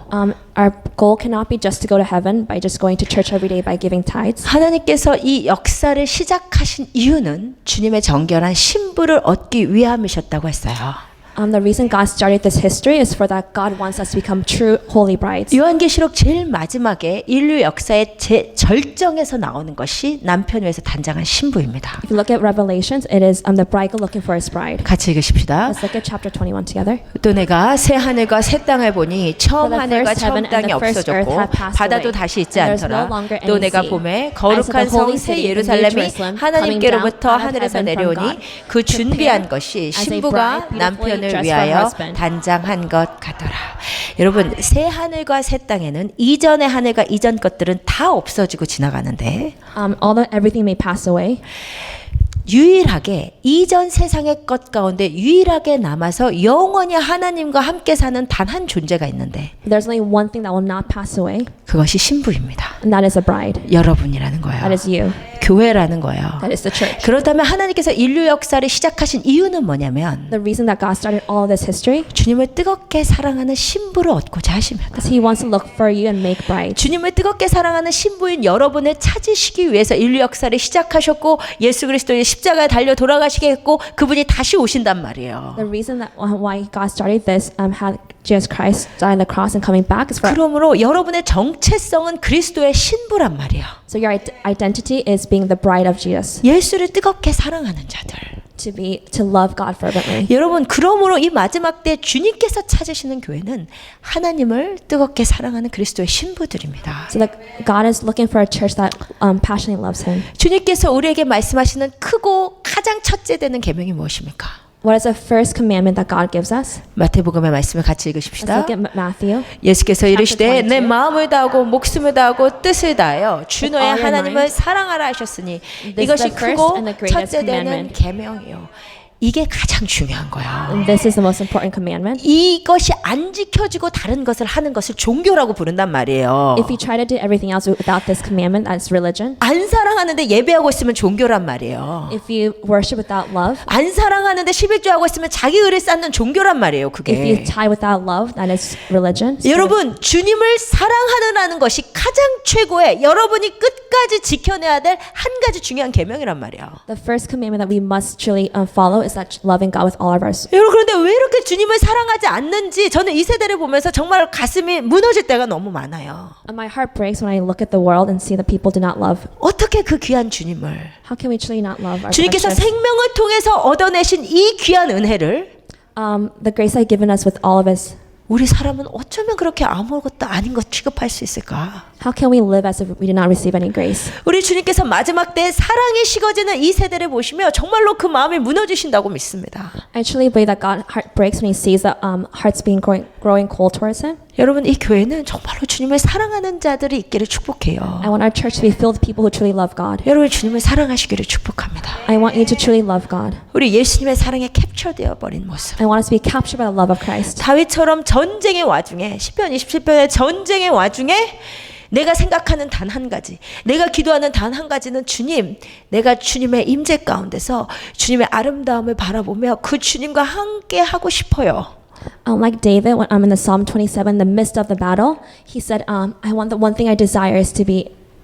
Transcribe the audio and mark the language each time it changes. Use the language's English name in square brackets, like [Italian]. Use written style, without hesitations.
[English] Our goal cannot be just to go to heaven by just going to church every day by giving tithes. [Korean] 하나님께서 이 역사를 시작하신 이유는 주님의 정결한 신부를 얻기 위함이셨다고 했어요. [English] The reason God started this history is for that God wants us to become true holy brides. [Korean] 요한계시록 제일 마지막에 인류 역사의 절정에서 나오는 것이 남편 위에서 단장한 신부입니다. [English] If you look at Revelations, it is the bridegroom looking for his bride. [Korean] 같이 읽으십시다. [English] Let's look at chapter 21 together. [Korean] 또 내가 새 하늘과 새 땅을 보니 처음 [English] For the [Korean] 하늘과 [English] first [Korean] 처음 [English] heaven and [Korean] 땅이 [English] the first [Korean] 없어졌고 [English] earth have passed [Korean] 바다도 [English] away, [Korean] 다시 있지 [English] and there is no [Korean] 않더라. [English] longer [Korean] 또 [English] any [Korean] 내가 [English] sea. [Korean] 보매 [English] I saw [Korean] 거룩한 [English] the holy [Korean] 성 새 [English] city, the new [Korean] 예루살렘이 [English] Jerusalem, [Korean] 하나님께로부터 [English] coming down out of [Korean] 하늘에서 [English] heaven from [Korean] 내려오니 [English] God, [Korean] 그 준비한 [English] prepared [Korean] 것이 [English] as a [Korean] 신부가 [English] bride beautifully [Korean] 남편을 [English] dressed for her [Korean] 위하여 [English] husband. [Korean] 단장한 것 같더라. 여러분 새 하늘과 새 땅에는 이전의 하늘과 이전 것들은 다 없어지고 지나가는데 [English] Everything may pass away. [Korean] 유일하게 이전 세상의 것 가운데 유일하게 남아서 영원히 하나님과 함께 사는 단 한 존재가 있는데 [English] There's only one thing that will not pass away, [Korean] 그것이 신부입니다. [English] and that is a bride. [Korean] 여러분이라는 거예요. [English] That is you. [Korean] 교회라는 거예요. [English] That is the church. [Korean] 그렇다면 하나님께서 인류 역사를 시작하신 이유는 뭐냐면 [English] The reason that God started all of this history [Korean] 주님을 뜨겁게 사랑하는 신부를 얻고자 하십니다. [English] is He wants to look for you and make brides. [Korean] 주님을 뜨겁게 사랑하는 신부인 여러분을 찾으시기 위해서 인류 역사를 시작하셨고 예수 그리스도의 십자가에 달려 돌아가시게 했고 그분이 다시 오신단 말이에요. [English] The reason that why God started this, had Jesus Christ die on the cross and coming back is for. [Korean] 그러므로 여러분의 정체성은 그리스도의 신부란 말이에요. [English] So your identity is being the bride of Jesus. [Korean] 예수를 뜨겁게 사랑하는 자들. [English] To love God fervently. [Korean] 여러분 그러므로 이 마지막 때 주님께서 찾으시는 교회는 하나님을 뜨겁게 사랑하는 그리스도의 신부들입니다. [English] So that God is looking for a church that passionately loves Him. [Korean] 주님께서 우리에게 말씀하시는 크고 가장 첫째 되는 계명이 무엇입니까? [English] What is the first commandment that God gives us? [Korean] 마태복음의 말씀을 같이 [English] Let's [Korean] 읽으십시다. [English] look at Matthew. [Korean] 예수께서 이르시되 [English] 22. [Korean] 내 마음을 다하고 목숨을 다하고 뜻을 다하여 주 너의 [English] all your [Korean] 하나님을 [English] mind. [Korean] 사랑하라 하셨으니 [English] This is [Korean] 이것이 [English] the first [Korean] 크고 [English] and the greatest [Korean] 첫째 되는 [English] commandment. [Korean] 계명이요. 이게 가장 중요한 거야. [English] And this is the most important commandment. [Korean] 이것이 안 지켜지고 다른 것을 하는 것을 종교라고 부른단 말이에요. [English] If you try to do everything else without this commandment, that's religion. [Korean] 안 사랑하는데 예배하고 있으면 종교란 말이에요. [English] If you worship without love, [Korean] 안 사랑하는데 11조하고 있으면 자기 의를 쌓는 종교란 말이에요. [English] if you [Korean] 그게. [English] tie without love, that is religion. [Korean] 여러분 주님을 사랑하느라는 것이 가장 최고의 여러분이 끝까지 지켜내야 될 한 가지 중요한 계명이란 말이에요. [English] The first commandment that we must truly follow is that loving God with all of our soul. [Korean] 여러분 그런데 왜 이렇게 주님을 사랑하지 않는지 저는 이 세대를 보면서 정말 가슴이 무너질 때가 너무 많아요. [English] And my heart breaks when I look at the world and see that people do not love. [Korean] 어떻게 그 귀한 주님을 [English] How can we truly not love our [Korean] 주님께서 [English] precious? [Korean] 생명을 통해서 얻어내신 이 귀한 은혜를 [English] The grace that given us with all of His. [Korean] 우리 사람은 어쩌면 그렇게 아무것도 아닌 것 취급할 수 있을까? [English] How can we live as if we did not receive any grace? [Korean] 우리 주님께서 마지막 때 사랑이 식어지는 이 세대를 보시며 정말로 그 마음이 무너지신다고 믿습니다. [English] I truly believe that God heart breaks when He sees the hearts being growing cold towards Him. [Korean] 여러분 이 교회는 정말로 주님을 사랑하는 자들이 있기를 축복해요. [English] I want our church to be filled with people who truly love God. [Korean] 여러분 주님을 사랑하시기를 축복합니다. [English] I want you to truly love God. [Korean] 우리 예수님의 사랑에 캡처되어 버린 모습. [English] I want us to be captured by the love of Christ. [Korean] 다윗처럼 전쟁의 와중에 시편 27편의 전쟁의 와중에 내가 생각하는 단 한 가지, 내가 기도하는 단 한 가지는 주님, 내가 주님의 임재 가운데서 주님의 아름다움을 바라보며 그 주님과 함께 하고 싶어요. [English] Like David, when I'm in the Psalm 27, in the midst of the battle, he said, "I want the one thing I desire is to be